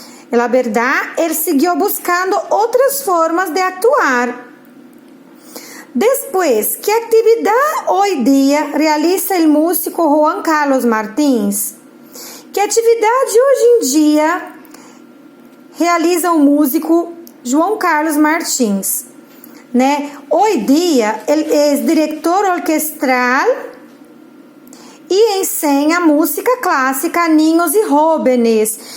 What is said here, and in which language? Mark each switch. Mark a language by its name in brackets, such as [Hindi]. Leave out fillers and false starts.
[Spanish] La verdad, él siguió buscando otras formas de actuar. Después, ¿qué actividad hoy día realiza el músico Juan Carlos Martins? [Portuguese] Que atividade hoje em dia realiza o músico João Carlos Martins? [Spanish] Hoy día, él es director orquestral [Portuguese] e ensina música clássica [Spanish] a niños e jóvenes.